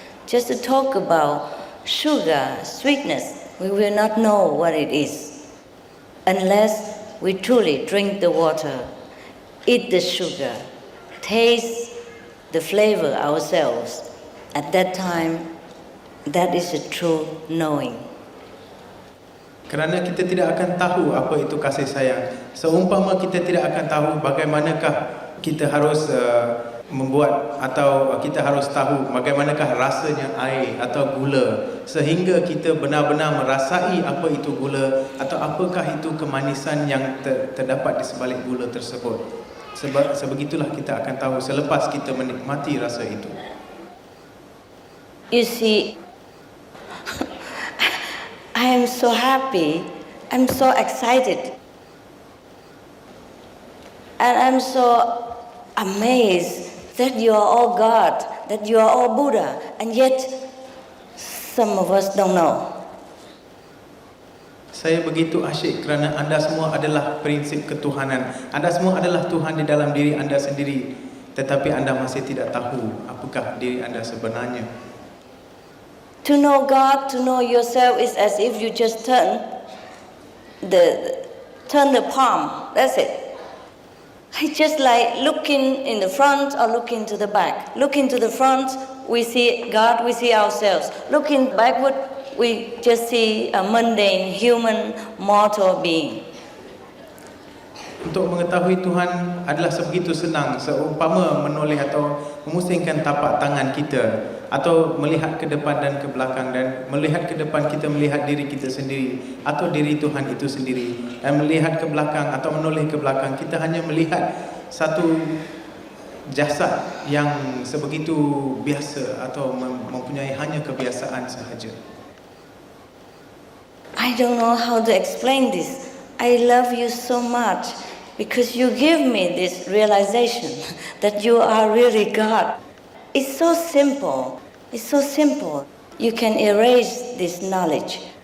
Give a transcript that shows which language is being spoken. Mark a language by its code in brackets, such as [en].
[en] Just to talk about sugar, sweetness, we will not know what it is unless we truly drink the water, eat the sugar, taste the flavor ourselves. At that time, that is a true knowing. [ms] Kerana kita tidak akan tahu apa itu kasih sayang. Seumpama kita tidak akan tahu bagaimanakah kita harus membuat atau kita harus tahu bagaimanakah rasanya air atau gula, sehingga kita benar-benar merasai apa itu gula atau apakah itu kemanisan yang terdapat di sebalik gula tersebut. Sebegitulah kita akan tahu selepas kita menikmati rasa itu. [en] You see, I am so happy, I'm so excited, and I'm so amazed that you are all God, that you are all Buddha, and yet some of us don't know. [ms] Saya begitu asyik kerana anda semua adalah prinsip ketuhanan. Anda semua adalah Tuhan di dalam diri anda sendiri. Tetapi anda masih tidak tahu apakah diri anda sebenarnya. [en] To know God, to know yourself is as if you just turn the palm. That's it. It's just like looking in the front or looking to the back. Looking to the front, we see God, we see ourselves. Looking backward, we just see a mundane, human, mortal being. [ms] Untuk mengetahui Tuhan adalah sebegitu senang, seumpama menoleh atau memusingkan tapak tangan kita, atau melihat ke depan dan ke belakang, dan melihat ke depan kita melihat diri kita sendiri atau diri Tuhan itu sendiri, dan melihat ke belakang atau menoleh ke belakang kita hanya melihat satu jasad yang sebegitu biasa atau mempunyai hanya kebiasaan sahaja. [en] I don't know how to explain this. I love you so much because you give me this realization that you are really God. It's so simple. It's so simple. You can erase this knowledge.